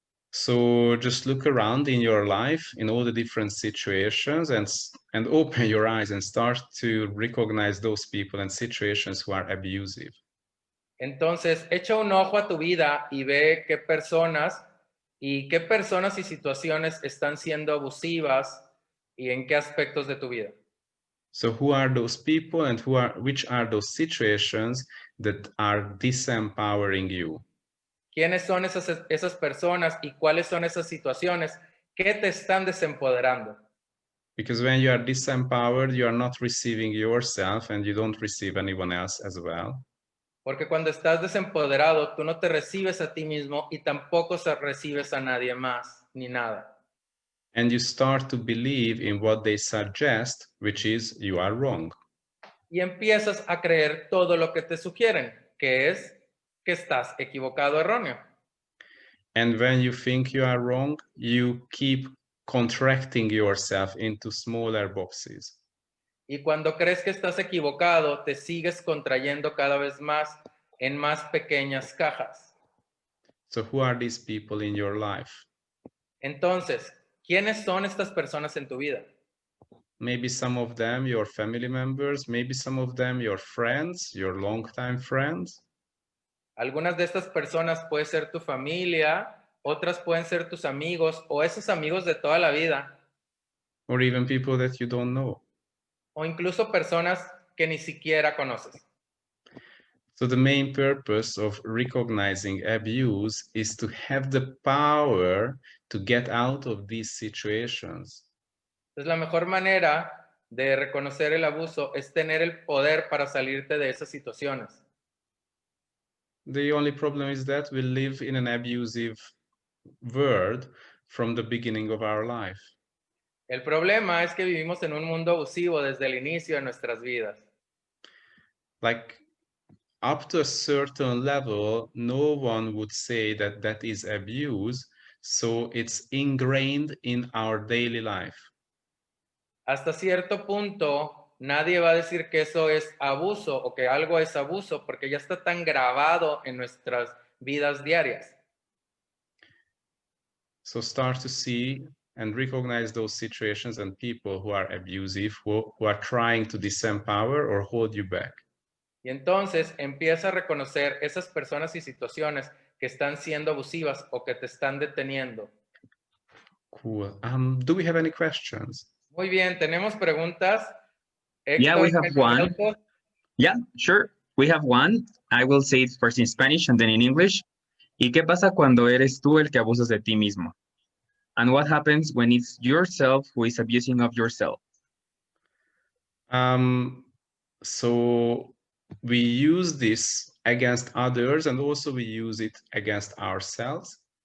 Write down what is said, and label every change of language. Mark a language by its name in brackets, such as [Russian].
[English] So just look around in your life, in all the different situations, and open your eyes and start to recognize those people and situations who are abusive. [Spanish] Entonces, echa un ojo a tu vida y ve qué personas y situaciones están siendo abusivas y en qué aspectos de tu vida. [English] So who are those people and which are those situations that are disempowering you? [Spanish] ¿Quiénes son esas personas y cuáles son esas situaciones que te están desempoderando? [English] Because when you are disempowered, you are not receiving yourself and you don't receive anyone else as well. [Spanish] Porque cuando estás desempoderado, tú no te recibes a ti mismo y tampoco recibes a nadie más ni nada. [English] And you start to believe in what they suggest, which is you are wrong. [Spanish] Y empiezas a creer todo lo que te sugieren, que es que estás equivocado, erróneo. [English] And when you think you are wrong, you keep contracting yourself into smaller boxes. [Spanish] Y cuando crees que estás equivocado, te sigues contrayendo cada vez más en más pequeñas cajas. [English] So who are these people in your life? [Spanish] Entonces, ¿quiénes son estas personas en tu vida? [English] Maybe some of them your family members, maybe some of them your friends, your longtime friends. [Spanish] Algunas de estas personas pueden ser tu familia, otras pueden ser tus amigos o esos amigos de toda la vida, [English] Or even people that you don't know. [Spanish] o incluso personas que ni siquiera conoces. [English] So the main purpose of recognizing abuse is to have the power to get out of these situations. [Spanish] Entonces, la mejor manera de reconocer el abuso es tener el poder para salirte de esas situaciones. [English] The only problem is that we live in an abusive world from the beginning of our life. [Spanish] El problema es que vivimos en un mundo abusivo desde el inicio de nuestras vidas. [English] Like up to a certain level, no one would say that that is abuse. So it's ingrained in our daily life. [Spanish] Hasta cierto punto, nadie va a decir que eso es abuso o que algo es abuso porque ya está tan grabado en nuestras vidas diarias. [English] So start to see and recognize those situations and people who are abusive, who are trying to disempower or hold you back. [Spanish] Y entonces empieza a reconocer esas personas y situaciones que están siendo abusivas o que te están deteniendo. [English] Cool. Do we have any questions? [Spanish] Muy bien, ¿tenemos preguntas? [English] Yeah, Hector, we have one. Yeah, sure. We have one. I will say it first in Spanish and then in English. [Spanish] ¿Y qué pasa cuando eres tú el que abusas de ti mismo? [English] And what happens when it's yourself who is abusing of yourself? So we use this against others and also we use it against ourselves.